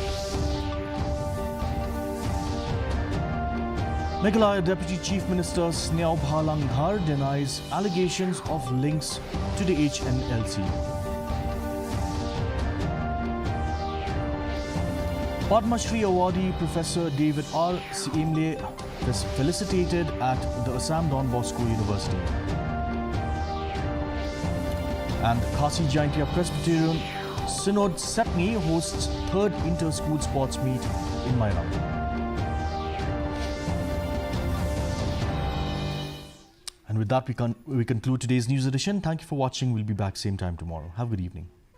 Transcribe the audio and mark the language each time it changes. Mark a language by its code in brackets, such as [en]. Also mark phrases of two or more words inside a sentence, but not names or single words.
[en] Meghalaya Deputy Chief Minister Sneau Bhalanghar denies allegations of links to the HNLC. Padma Shri awardee Professor David R. Siemle was felicitated at the Assam Don Bosco University. And Khasi Jaintia Presbyterian Synod Sepni hosts third inter-school sports meet in Mairam. And with that, we conclude today's news edition. Thank you for watching. We'll be back same time tomorrow. Have a good evening.